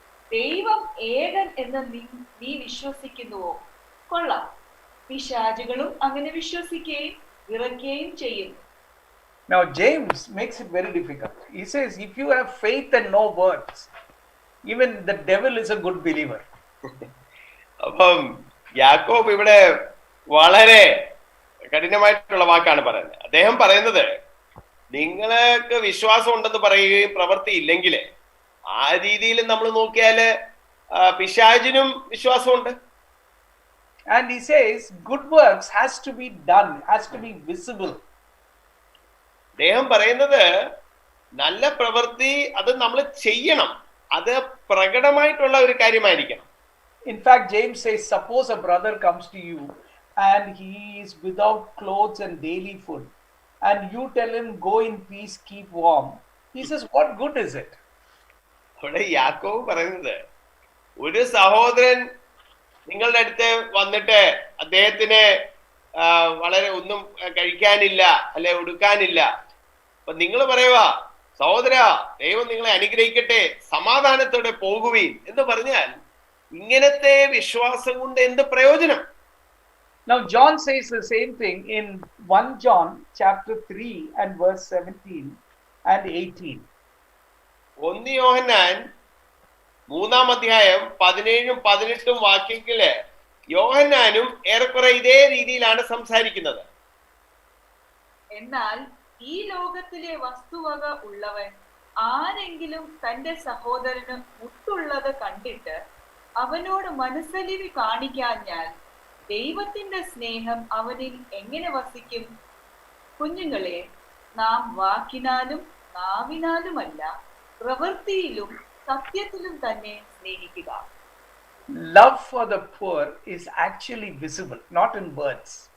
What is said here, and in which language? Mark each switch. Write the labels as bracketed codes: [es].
[ml] ദൈവം ഏകൻ എന്ന് നീ വിശ്വസിക്കുന്നുവോ? കൊള്ളാം, പിശാചുകളും അങ്ങനെ വിശ്വസിക്കുകയും വിറയ്ക്കുകയും ചെയ്യുന്നു. [en] Now James makes it very difficult. He says if you have faith and no works, even the devil is a good believer. [ml] അപ്പം യാക്കോബ് ഇവിടെ വളരെ കഠിനമായിട്ടുള്ള വാക്കാണ് പറയുന്നത്. അദ്ദേഹം പറയുന്നത് നിങ്ങൾക്ക് വിശ്വാസം ഉണ്ടെന്ന് പറയുകയും പ്രവൃത്തി ഇല്ലെങ്കിൽ ആ രീതിയിൽ നമ്മൾ നോക്കിയാല് പിശാചിനും വിശ്വാസമുണ്ട്. [en] And he says good works has to be done, has to be visible. [ml] അദ്ദേഹം പറയുന്നത് നല്ല പ്രവൃത്തി അത് നമ്മൾ ചെയ്യണം, അത് പ്രകടമായിട്ടുള്ള ഒരു കാര്യമായിരിക്കണം. [en] In fact, James says, suppose a brother comes to you and he is without clothes and daily food, and you tell him, go in peace, keep warm. He says, what good is it? [ml] അവിടെ യാക്കോബ് പറയുന്നത്, ഒരു സഹോദരൻ നിങ്ങളുടെ അടുത്ത് വന്നിട്ട് അദ്ദേഹത്തിന് വളരെ ഒന്നും കഴിക്കാനില്ല അല്ലെ ഉടുക്കാനില്ല, അപ്പൊ നിങ്ങൾ പറയുക, സഹോദര ദൈവം നിങ്ങളെ അനുഗ്രഹിക്കട്ടെ, സമാധാനത്തോടെ പോകുവീൻ എന്ന് പറഞ്ഞാൽ ഇങ്ങനത്തെ വിശ്വാസം കൊണ്ട് എന്ത് പ്രയോജനം? [en] Now John says the same thing in 1 John chapter 3 and verse 17 and 18. [ml] 1 യോഹന്നാൻ 3-ാം അധ്യായം 17-18 വാക്യങ്ങളില് യോഹന്നാനും ഏറെക്കുറെ ഇതേ രീതിയിലാണ് സംസാരിക്കുന്നത്. എന്നാൽ ഈ ലോകത്തിലെ വസ്തുവക ഉള്ളവൻ ആരെങ്കിലും തന്റെ സഹോദരന് മുട്ടുള്ളത് കണ്ടിട്ട് അവനോട് മനസ്സലിവ് കാണിക്കാഞ്ഞാൽ ദൈവത്തിന്റെ സ്നേഹം അവനിൽ എങ്ങനെ വസിക്കും? കുഞ്ഞുങ്ങളെ, നാം വാക്കിനാലും നാവിനാലുമല്ല പ്രവൃത്തിയിലും സത്യത്തിലും തന്നെ സ്നേഹിക്കുക. [en] Love for the poor is actually visible, not in words.